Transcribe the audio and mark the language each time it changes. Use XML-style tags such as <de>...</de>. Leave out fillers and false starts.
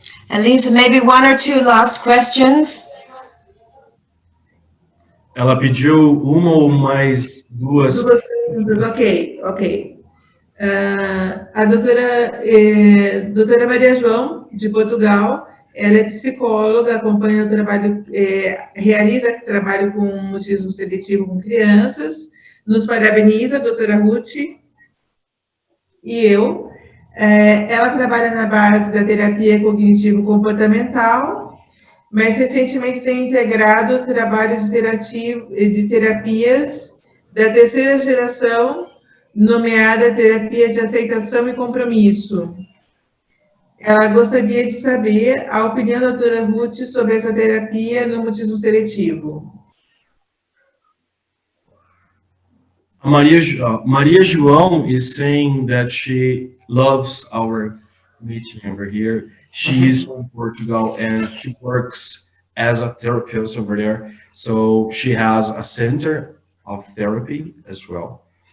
<en>Elisa, maybe one or two last questions.</en> <pt>Ela pediu uma ou mais duas. Ok. A doutora Maria João, de Portugal, ela é psicóloga, acompanha o trabalho, realiza trabalho com mutismo seletivo com crianças, nos parabeniza, a doutora Ruth e eu. Ela trabalha na base da terapia cognitivo-comportamental, mas recentemente tem integrado o trabalho de terapias da terceira geração, nomeada terapia de aceitação e compromisso. Ela gostaria de saber a opinião da doutora Ruth sobre essa terapia no mutismo seletivo.</pt> <en>Maria João is saying that she loves our meeting over here. She is from Portugal and she works as a therapist over there. So she has a center of therapy as well.</en>